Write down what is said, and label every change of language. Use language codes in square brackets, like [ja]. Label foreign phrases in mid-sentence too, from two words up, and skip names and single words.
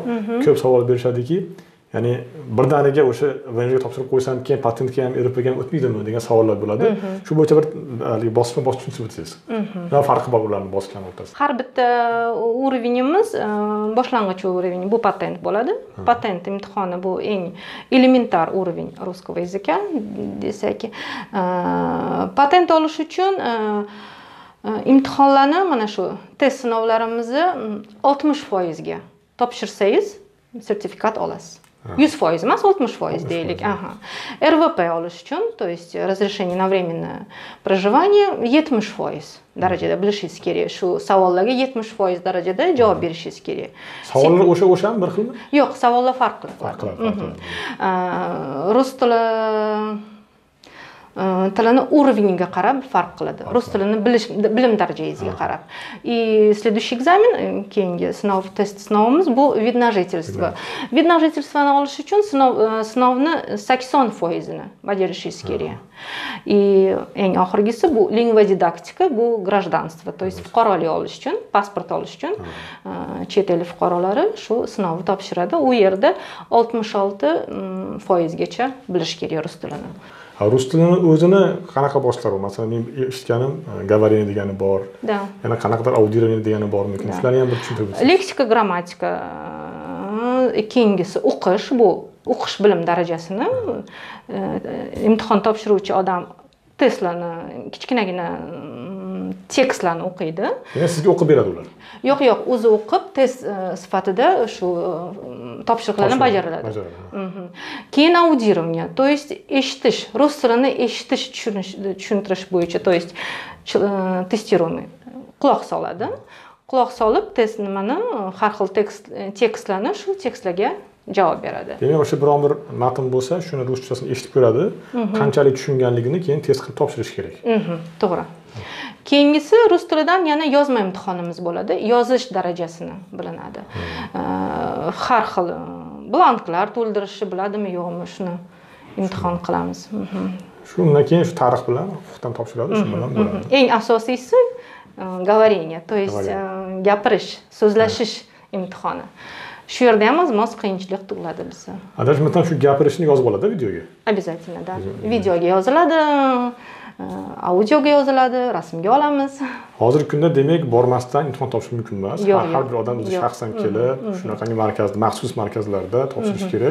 [uz] Ko'p savol berishadiki, ya'ni birdaniga o'sha VNJga topshirib qo'ysam, keyin patentga ham, RVPga ham o'tmaydimi degan savollar bo'ladi. Shu bo'yicha bir bosqichma-bosqich tushuntirib o'tsangiz. Nima farqi bor ularning bosqichlari o'rtasida? Har bitta уровенimiz boshlang'ich уровень bu patent bo'ladi. Patent imtihoni bu eng elementar [ru] уровень русского языка [uz] desak. Patent olish uchun imtihonlarni mana shu test sinovlarimizni 60% ga topshirsangiz sertifikat olasiz. 100% emas, 60% deylik. RVP olish uchun, [ru] то есть разрешение на временное проживание 70% [uz] darajada bilishingiz kerak. Shu savollarga 70% darajada javob berishingiz kerak. Savollar o'sha-o'shami, bir xilmi? Yo'q, savollar farqli. Rus tili tilini уровеньga qarab farq qiladi. Rus tilini bilim darajangizga qarab. [ru] И следующий экзамен, [uz] keyingi sinov, test sinovimiz bu [ru] вид на жительство. вид на жительствоni [uz] olish uchun sinovni 80% ni bajarishingiz kerak. И eng oxirgisi bu lingvodidaktika, bu гражданство, [ru] то есть [uz] fuqarolik olish uchun, pasport olish uchun chet el fuqarolari shu sinovni topshiradi. U yerda 66% gacha bilish kerak rus tilini. Rus tilini o'zini qanaqa boshlari bor? Masalan, men eshitganim говорение degani bor. Yana qanaqadir audiирование degani bormi? Shularni ham bir tushuntirib o'tsangiz. Leksika, grammatika, keyingisi o'qish, bu o'qish bilim darajasini imtihon topshiruvchi odam testlarni, kichkinagina tekstlarni o'qiydi. Ya'ni sizga o'qib beradi ular. Yo'q, o'zi o'qib test sifatida shu topshiriqlarni bajaradi. Keyin audiирование, [ru] то есть [uz] eshitish, rus tilini eshitish, tushuntirish bo'yicha, [ru] то есть testiруемый. [uz] Quloq soladi. Quloq solib test nimani, har xil tekstlarni shu tekstlarga javob beradi. Demak, o'sha biron bir matn bo'lsa, shuni ruschasini eshitib ko'radi, qanchalik tushunganligini keyin test qilib topshirish kerak. To'g'ri. Keyingisi rus tilidan yana yozma imtihonimiz bo'ladi. Yozish darajasini bilinadi. Har xil blanklar to'ldirishi biladimi, yo'qmi, shuni imtihon qilamiz. Shundan keyin shu tarix bilan huquqdan topshiradi, shu bilan bo'ladi. Eng asosiysi [ru] говорение, то есть [uz] gapirish, so'zlashish imtihoni. Shu yerda ham o'z qiyinchilik tug'iladi bizga. Adashmasam shu gapirishni yozib oladi videoga. [ru] Обязательно, да. [uz] Videoga yoziladi. audioga yoziladi, rasmga olamiz. Hozirgi kunda demak bormasdan imtihon topshirish mumkin emas. Har bir odam o'zi shaxsan kelib, shunaqangi maxsus markazlarda topshirish kerak.